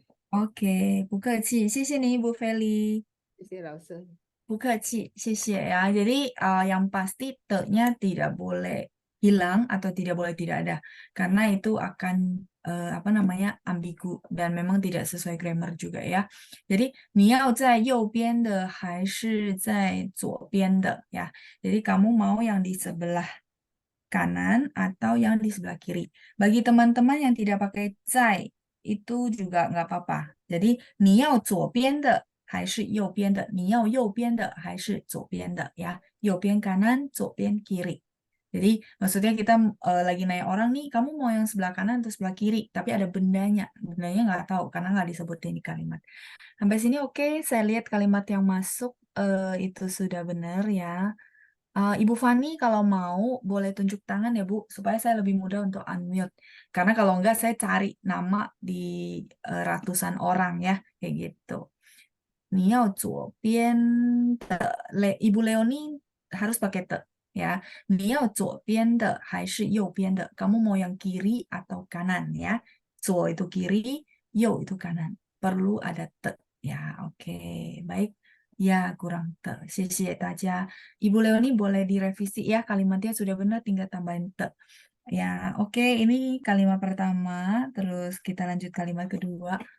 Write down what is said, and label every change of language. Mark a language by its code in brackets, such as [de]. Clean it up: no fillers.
[zh] Oke, 不客气，谢谢你Ibu Feli. 谢谢老师。 [id] Ya. Jadi yang pasti te-nya tidak boleh hilang atau tidak boleh tidak ada, karena itu akan apa namanya ambigu dan memang tidak sesuai grammar juga ya. [zh] Jadi 你要在右边的还是在左边的 ya. [id] Jadi kamu mau yang di sebelah kanan atau yang di sebelah kiri. Bagi teman-teman yang tidak pakai zai itu juga nggak apa-apa. [zh] Jadi 你要左边的还是右边的？你要右边的还是左边的 ya? [id] 右边 kanan, 左边 kiri. Jadi maksudnya kita lagi nanya orang nih, kamu mau yang sebelah kanan atau sebelah kiri? Tapi ada bendanya, bendanya nggak tahu karena nggak disebutin di kalimat. Sampai sini oke, saya lihat kalimat yang masuk itu sudah benar ya. Ibu Fani kalau mau boleh tunjuk tangan ya Bu, supaya saya lebih mudah untuk unmute. Karena kalau enggak saya cari nama di ratusan orang ya, kayak gitu. [zh] 你要左边的 [id] Ibu Leoni harus pakai te ya. [zh] 你要左边的还是右边的? [id] Kamu mau yang kiri atau kanan ya? 左 itu kiri, 右 itu kanan. Perlu ada te ya. Oke, baik. Ya, kurang te. [zh] 谢谢大家. [id] Ibu Leoni boleh direvisi ya, kalimatnya sudah benar, tinggal tambahin te. Ya, oke, ini kalimat pertama, terus kita lanjut kalimat kedua.